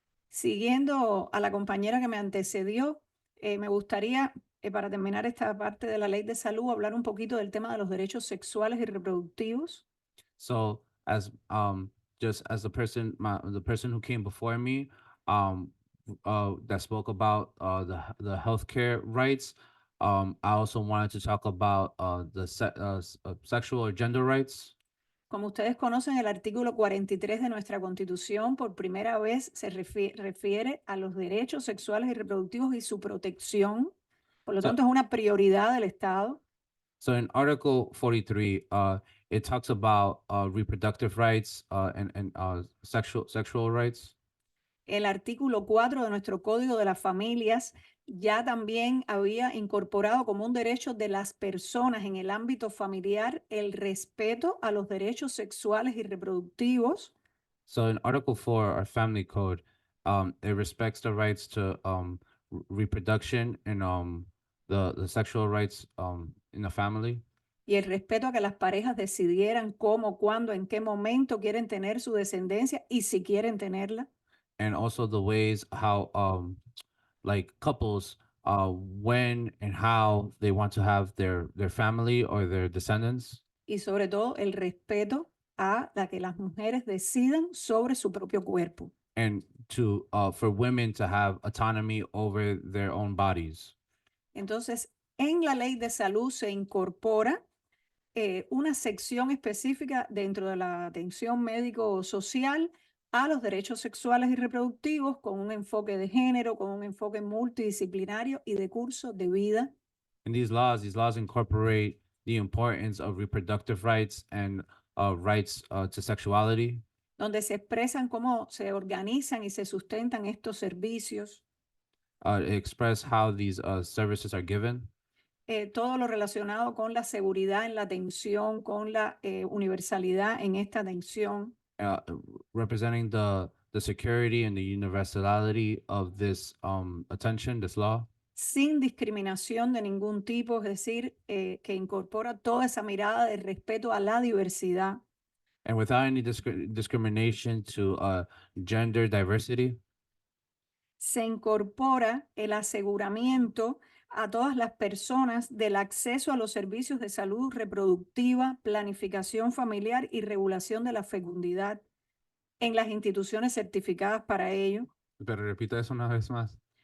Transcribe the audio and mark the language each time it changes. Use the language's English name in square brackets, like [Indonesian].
[Spanish] Siguiendo a la compañera que me antecedió, me gustaría, para terminar esta parte de la ley de salud, hablar un poquito del tema de los derechos sexuales y reproductivos. [English] So as just as the person who came before me that spoke about the healthcare rights, I also wanted to talk about the sexual or gender rights. [Spanish] Como ustedes conocen, el artículo 43 de nuestra Constitución por primera vez se refiere a los derechos sexuales y reproductivos y su protección. Por lo tanto, es una prioridad del Estado. [English] So in Article 43, it talks about reproductive rights and sexual rights. [Spanish] El artículo 4 de nuestro Código de las Familias ya también había incorporado como un derecho de las personas en el ámbito familiar el respeto a los derechos sexuales y reproductivos. [English] So in Article 4, our family code, it respects the rights to reproduction and the sexual rights in the family. [Spanish] Y el respeto a que las parejas decidieran cómo, cuándo, en qué momento quieren tener su descendencia y si quieren tenerla. [English] And also the ways how like couples when and how they want to have their family or their descendants. [Spanish] Y sobre todo el respeto a la que las mujeres decidan sobre su propio cuerpo. [English] And to for women to have autonomy over their own bodies. [Spanish] Entonces, en la ley de salud se incorpora una sección específica dentro de la atención médico-social a los derechos sexuales y reproductivos con un enfoque de género, con un enfoque multidisciplinario y de curso de vida. [English] In these laws incorporate the importance of reproductive rights and rights to sexuality, [Spanish] donde se expresan cómo se organizan y se sustentan estos servicios, [English] express how these services are given, [Spanish] todo lo relacionado con la seguridad en la atención, con la universalidad en esta atención, [English] representing the security and the universality of this attention, this law, [Spanish] sin discriminación de ningún tipo, es decir, que incorpora toda esa mirada de respeto a la diversidad. [English] and without any discrimination to gender diversity. [Spanish] Se incorpora el aseguramiento a todas las personas del acceso a los servicios de salud reproductiva, planificación familiar y regulación de la fecundidad en las instituciones certificadas para ello. Pero repita eso una vez más.